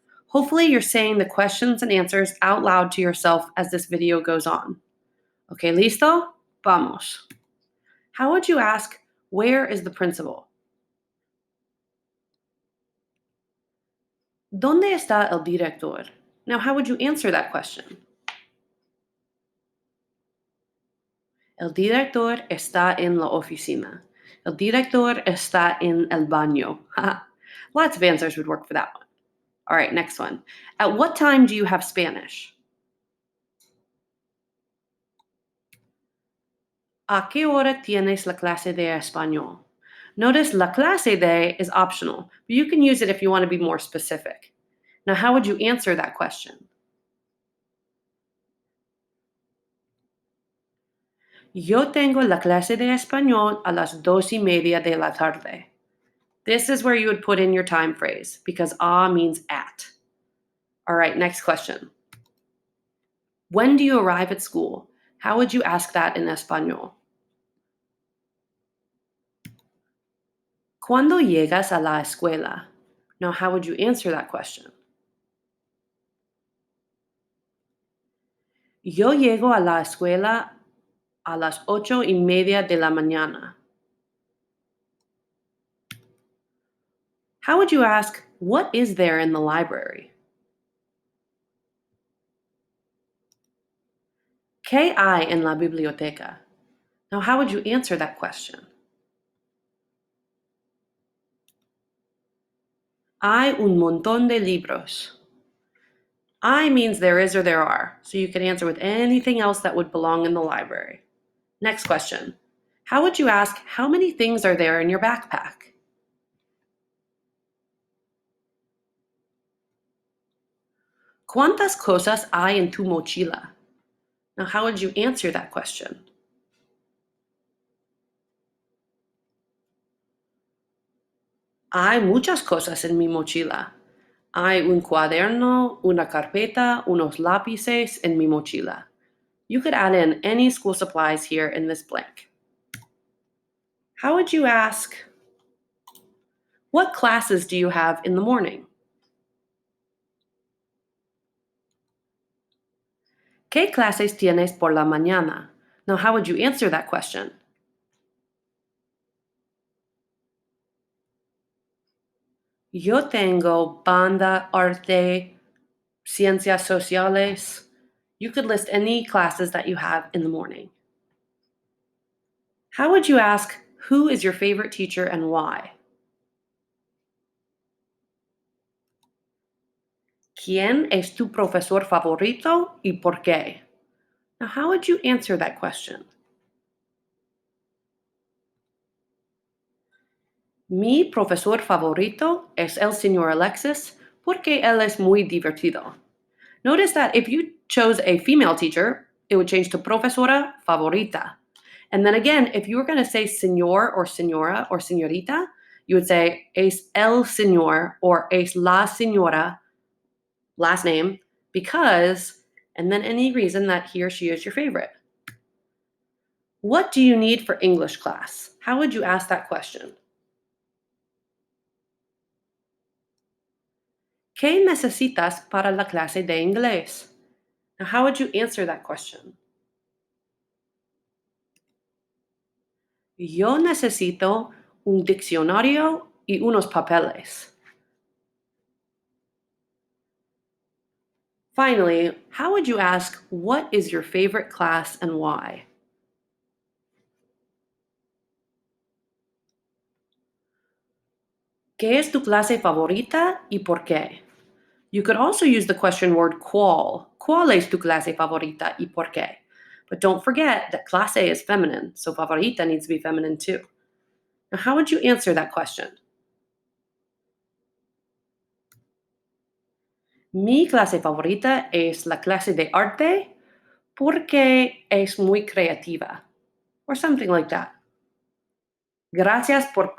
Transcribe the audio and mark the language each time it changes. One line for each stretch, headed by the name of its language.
English: Hopefully, you're saying the questions and answers out loud to yourself as this video goes on. Okay,
Spanish: listo? Vamos.
English: How would you ask, where is the principal?
Spanish: ¿Dónde está el director?
English: Now, how would you answer that question?
Spanish: El director está en la oficina. El director está en el baño.
English: Lots of answers would work for that one. All right, next one. At what time do you have Spanish?
Spanish: ¿A qué hora tienes la clase de español?
English: Notice
Spanish: la clase de
English: is optional, but you can use it if you want to be more specific. Now, how would you answer that question?
Spanish: Yo tengo la clase de español a las 2:30 de la tarde.
English: This is where you would put in your time phrase because means at. All right, next question. When do you arrive at school? How would you ask that in español?
Spanish: ¿Cuándo llegas a la escuela?
English: Now, how would you answer that question?
Spanish: Yo llego a la escuela a las 8:30 de la mañana.
English: How would you ask, what is there in the library?
Spanish: ¿Qué hay en la biblioteca?
English: Now, how would you answer that question?
Spanish: Hay un montón de libros.
English: I means there is or there are, so you can answer with anything else that would belong in the library. Next question. How would you ask, how many things are there in your backpack?
Spanish: ¿Cuántas cosas hay en tu mochila?
English: Now, how would you answer that question?
Spanish: Hay muchas cosas en mi mochila. Hay un cuaderno, una carpeta, unos lápices en mi mochila.
English: You could add in any school supplies here in this blank. How would you ask, what classes do you have in the morning?
Spanish: ¿Qué clases tienes por la mañana?
English: Now, how would you answer that question?
Spanish: Yo tengo banda, arte, ciencias sociales.
English: You could list any classes that you have in the morning. How would you ask, who is your favorite teacher and why?
Spanish: ¿Quién es tu profesor favorito y por qué?
English: Now, how would you answer that question?
Spanish: Mi profesor favorito es el señor Alexis porque él es muy divertido.
English: Notice that if you chose a female teacher, it would change to
Spanish: profesora favorita.
English: And then again, if you were going to say señor or señora or señorita, you would say
Spanish: es el señor
English: or
Spanish: es la señora,
English: last name, because, and then any reason that he or she is your favorite. What do you need for English class? How would you ask that question?
Spanish: ¿Qué necesitas para la clase de inglés?
English: Now, how would you answer that question?
Spanish: Yo necesito un diccionario y unos papeles.
English: Finally, how would you ask, what is your favorite class and why?
Spanish: ¿Qué es tu clase favorita y por qué?
English: You could also use the question word
Spanish: ¿cuál? ¿Cuál es tu clase favorita y por qué?
English: But don't forget that clase is feminine, so favorita needs to be feminine too. Now, how would you answer that question?
Spanish: Mi clase favorita es la clase de arte porque es muy creativa,
English: or something like that.
Spanish: Gracias por